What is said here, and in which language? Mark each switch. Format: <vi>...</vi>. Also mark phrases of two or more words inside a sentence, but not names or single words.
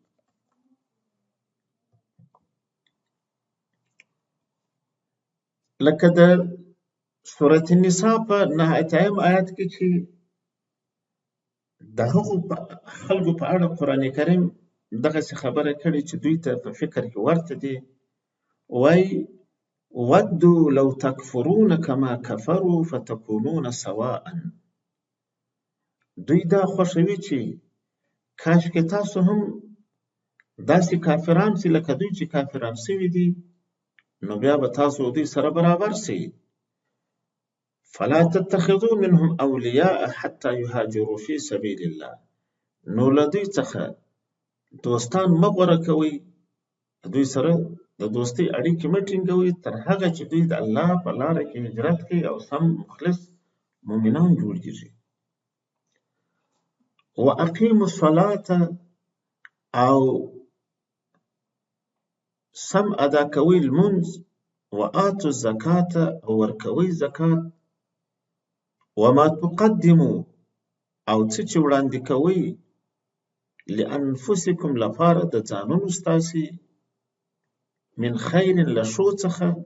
<ps>لکه د سورة النساء په 9 آیت کې چې د هغو خلکو په اړه قرآن کریم دغسې خبره کړې چې دوی ته په فکر کې ورته دي.</ps> <ar>وایي ودوا لو تکفرون کما کفروا فتکونون سواء.</ar> <ps>دوی دا خوښوي چې کاشکې تاسو هم داسې کافران سي لکه دوی چې کافران سوي دي، نو بیا به تاسو دوی سره برابر سي.</ps> <ar>فلا تتخذوا منهم اولیاء حتى يهاجروا في سبيل الله.</ar> <ps>نو له دوی څخه دوستان مه غوره کوئ، دوی سره د دوستۍ اړیکې مه ټینګوئ تر هغه چې دوی د الله په لاره کې هجرت کوي او سم مخلص مؤمنان جوړیږي.</ps> <ar>واقیموا الصلاة</ar> <ps>او سم ادا کوئ لمونځ،</ps> <ar>وآتوا الزکاة</ar> <ps>او ورکوئ زکات،</ps> <ar>وما تقدموا</ar> <ps>او څه چې وړاندې کوئ لانفسکم لپاره د ځانونو ستاسې</ps> <ar>من خیر</ar> <ps>له ښو څخه</ps>